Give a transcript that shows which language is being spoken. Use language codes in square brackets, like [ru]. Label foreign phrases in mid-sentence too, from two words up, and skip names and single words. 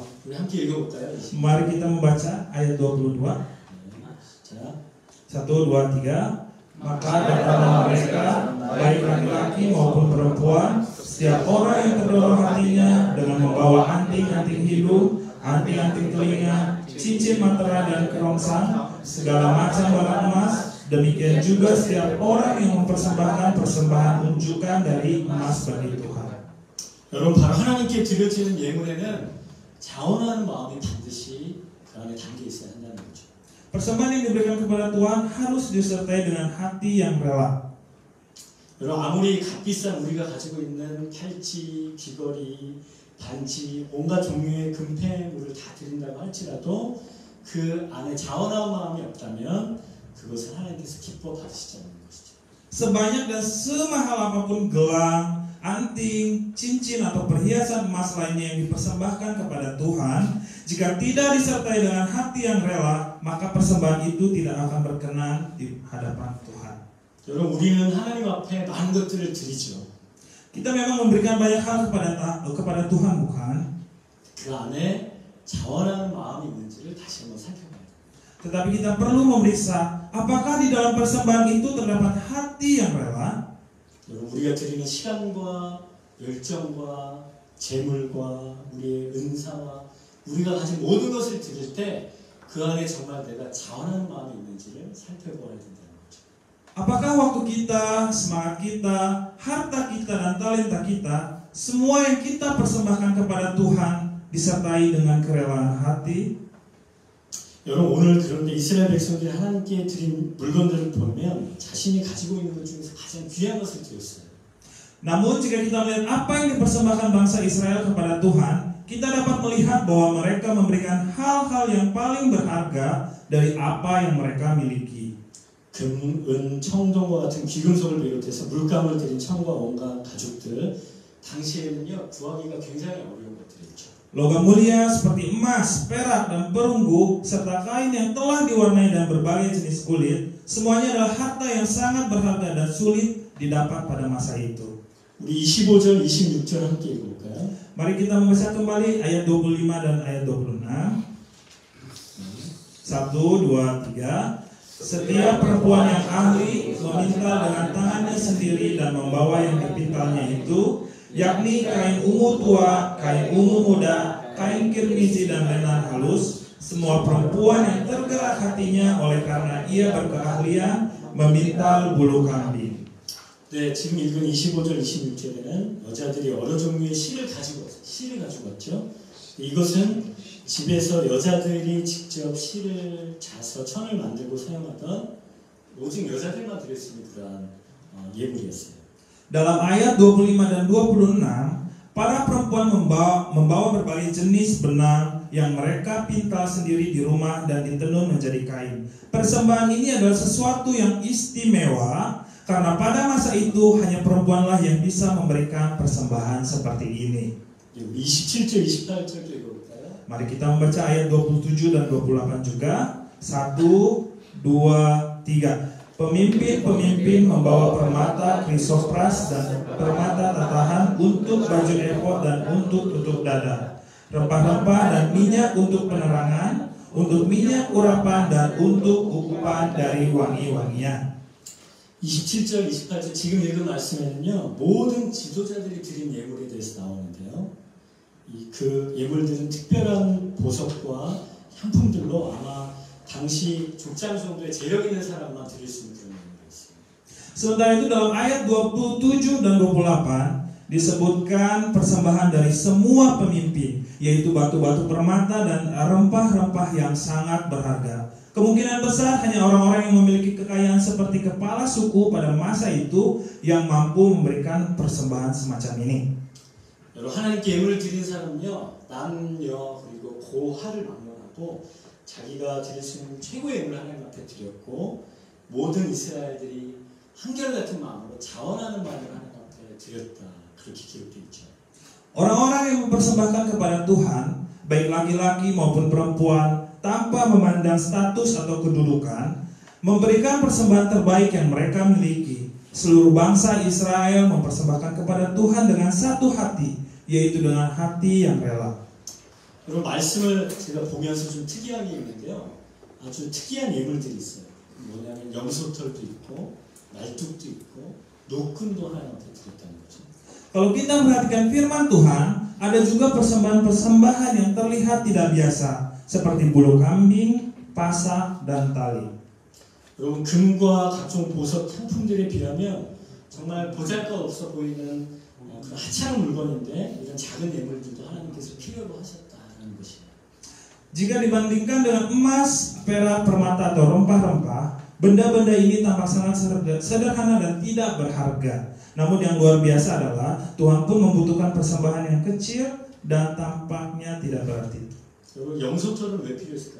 [ko] 우리 함께 읽어볼까요? [id] Mari kita membaca ayat 22. [ko] 자, 1, 2, 3. [id] Maka datanglah mereka, baik laki-laki maupun perempuan, setiap orang yang terdorong hatinya dengan membawa anting-anting hidung, anting-anting telinga, cincin matera dan kerongsang, segala macam barang emas. Demikian juga setiap orang yang mempersembahkan persembahan unjukan dari emas bagi Tuhan. [ko] 여러분, 바로 하나님께 드려지는 예물에는 자원하는 마음이 반드시 그 안에 담겨 있어야 한다는 거죠. [id] Persembahan yang diberikan kepada Tuhan harus disertai dengan hati yang rela. [ko] 여러분, 아무리 값비싼 우리가 가지고 있는 팔찌, 귀걸이, 반지, 온갖 종류의 금패물을 다 드린다고 할지라도 그 안에 자원하는 마음이 없다면 그것을 하나님께서 기뻐 받으시지 않는 것이죠. [id] Sebanyak dan semahal apapun gelang, anting, cincin atau perhiasan emas lainnya yang dipersembahkan kepada Tuhan, jika tidak disertai dengan hati yang rela, maka persembahan itu tidak akan berkenan di hadapan Tuhan. [ko] 여러분, 우리는 하나님 앞에 많은 것들을 드리죠. [id] Kita memang memberikan banyak hal kepada Tuhan, bukan? [ko] 그 안에 자원하는 마음이 있는지를 다시 한번 살펴봐야 돼요. [id] Tetapi kita perlu memeriksa apakah di dalam persembahan itu terdapat hati yang rela. [ko] 여러분, 우리가 드리는 시간과 열정과 재물과 우리의 은사와 우리가 가진 모든 것을 드릴 때 그 안에 정말 내가 자원하는 마음이 있는지를 살펴보아야 된다는 거죠. [id] Apakah waktu kita, semangat kita, harta kita, dan talenta kita, semua yang kita persembahkan kepada Tuhan disertai dengan kerelaan hati? [ko] 여러분, 오늘 그런데 이스라엘 백성들이 하나님께 드린 물건들을 보면 자신이 가지고 있는 것 중에서 가장 귀한 것을 드렸어요. [id] Namun jika kita melihat apa yang dipersembahkan bangsa Israel kepada Tuhan, kita dapat melihat bahwa mereka memberikan hal-hal yang paling berharga dari apa yang mereka miliki. [ko] 금, 은, 청동과 같은 귀금속을 비롯해서 물감을 들인 청과 온갖 가죽들, 당시에는요 구하기가 굉장히 어려운 것들이죠. [id] Logam mulia seperti emas, perak, dan perunggu, serta kain yang telah diwarnai dan berbagai jenis kulit, semuanya adalah harta yang sangat berharga dan sulit didapat pada masa itu. [ko] 우리 25절, 26절 함께 읽어볼까요? [id] Mari kita membaca kembali ayat 25 dan ayat 26. 1, 2, 3. Setiap perempuan yang ahli memintal dengan tangannya sendiri dan membawa yang dipintalnya itu, yakni kain ungu tua, kain ungu muda, kain kirmizi dan lenan halus. Semua perempuan yang tergerak hatinya oleh karena ia berkeahlian memintal bulu kambing. [ko] 네, 지금 읽은 25절, 26절에는 여자들이 여러 종류의 실을 가지고 왔죠. 이것은 집에서 여자들이 직접 실을 자서 천을 만들고 사용하던 오직 여자들만 드릴 수 있는 그러한 예물이었어요. [id] Dalam ayat 25 dan 26, para perempuan membawa berbagai jenis benang yang mereka pintal sendiri di rumah dan ditenun menjadi kain. Persembahan ini adalah sesuatu yang istimewa karena pada masa itu hanya perempuanlah yang bisa memberikan persembahan seperti ini. [ko] 27절, 28절도 읽어볼까요? [id] Mari kita membaca ayat 27 dan 28 juga. 1, 2, 3. Pemimpin-pemimpin membawa permata krisopras dan permata tatahan untuk baju efod dan untuk tutup dada, rempah-rempah dan minyak untuk penerangan, untuk minyak urapan dan untuk ukupan dari wangi-wangian. [ko] 27절, 28절 지금 읽은 말씀에는요, 모든 지도자들이 드린 예물에 대해서 나오는데요. 그 예물들은 특별한 보석과 향품들로 아마 당시 족장 정도의 재력 있는 사람만 드릴 수 있는 그런 예물이었어요. [id] Sementara itu dalam ayat 27 dan 28 disebutkan persembahan dari semua pemimpin, yaitu batu-batu permata dan rempah-rempah yang sangat berharga. Kemungkinan besar hanya orang-orang yang memiliki kekayaan seperti kepala suku pada masa itu yang mampu memberikan persembahan semacam ini. [ko] 여러분, 하나님께 예물을 드린 사람은요, 남녀 그리고 고하를 막론하고 자기가 드릴 수 있는 최고의 예물을 하나님 앞에 드렸고, 모든 이스라엘들이 한결같은 마음으로 자원하는 마음으로 하나님 앞에 드렸다, 그렇게 기록되어 있죠. [id] Orang-orang yang mempersembahkan kepada Tuhan, baik laki-laki maupun perempuan, tanpa memandang status atau kedudukan, memberikan persembahan terbaik yang mereka miliki. Seluruh bangsa Israel mempersembahkan kepada Tuhan dengan satu hati, yaitu dengan hati yang rela. [ko] 여러분, 말씀을 제가 보면서 좀 특이하게 있는데요, 아주 특이한 예물들이 있어요. 뭐냐면 염소털도 있고 말뚝도 있고 노끈도 하나님한테 드렸다는 거죠. [id] Kalau kita perhatikan firman Tuhan, ada juga persembahan-persembahan yang terlihat tidak biasa, seperti bulu kambing, pasak, dan tali. [ko] 여러분, 금과 각종 보석 상품들에 비하면 정말 보잘것없어 보이는 그런 하찮은 물건인데, 이런 작은 예물들도 하나님께서 필요로 하셨다는 것이에요. [id] Jika dibandingkan dengan emas, perak, permata, atau rempah-rempah, benda-benda ini tampak sangat sederhana dan tidak berharga. Namun yang luar biasa adalah Tuhan pun membutuhkan persembahan yang kecil dan tampaknya tidak berarti. [ko] 여러분, 염소털은 왜 필요했을까요?